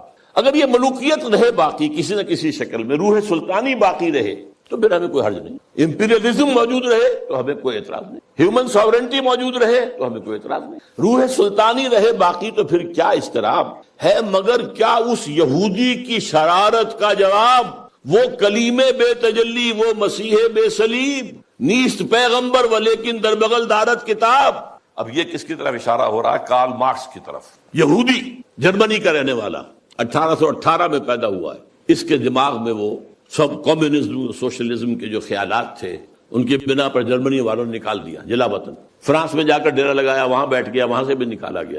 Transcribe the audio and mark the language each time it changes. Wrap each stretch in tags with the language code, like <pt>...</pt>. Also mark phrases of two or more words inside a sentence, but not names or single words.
<ur>اگر یہ ملوکیت رہے باقی کسی نہ کسی شکل میں، روح سلطانی باقی رہے تو پھر ہمیں کوئی حرج نہیں، امپیریلزم موجود رہے تو ہمیں کوئی اعتراض نہیں،</ur> <en>human sovereignty</en> <ur>موجود رہے تو ہمیں کوئی اعتراض نہیں، روح سلطانی رہے باقی تو پھر کیا اضطراب ہے؟ مگر کیا اس یہودی کی شرارت کا جواب وہ کلیم بے تجلی، وہ مسیح بے صلیب،</ur> <fa>نیست پیغمبر ولیکن در بغل دارت کتاب؟</fa> <ur>اب یہ کس کی طرف اشارہ ہو رہا ہے؟ کارل مارکس کی طرف۔ یہودی، جرمنی کا رہنے والا، 1818 میں پیدا ہوا ہے۔ اس کے دماغ میں وہ سب کمیونزم، سوشلزم کے جو خیالات تھے ان کی بنا پر جرمنی والوں نے نکال دیا جلا وطن۔ فرانس میں جا کر ڈیرا لگایا، وہاں بیٹھ گیا، وہاں سے بھی نکالا گیا۔</ur>